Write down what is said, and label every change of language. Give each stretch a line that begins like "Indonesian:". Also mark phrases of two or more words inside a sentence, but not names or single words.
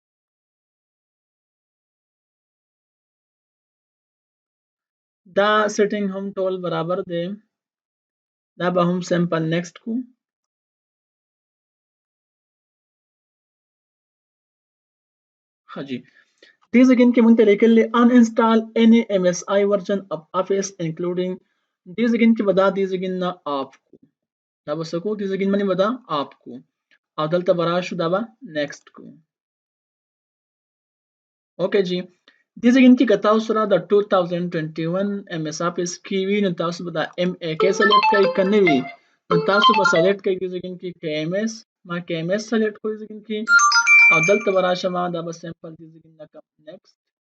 Pashto: دا سیټینګ هم ټول برابر دی، دا به هم
English: simple next
Pashto: کو. حاجی دې ځای کې مونږ ته لیکلي
English: un install any MSI version of Office including.
Pashto: دې ځای کې به دا دې ځای نه اف کو. دا به څه کو دې ځای کې باندې به دا آپ کو او دلته به راشو دا به نیکسټ کو. اوکې جی دې ځای کې که تاسو سره د 2021 ایم ایس آفیس کې وي نو تاسو به دا ایم ای کې سلیکټ کړئ که نه وي نو تاسو به سلیکټ کړئ دې ځای کې که ایم ایس ما که ایم ایس سلیکټ کړو دې ځای کې او دلته به راشم دا به سمپل دې ځای کې کوم نیکسټ.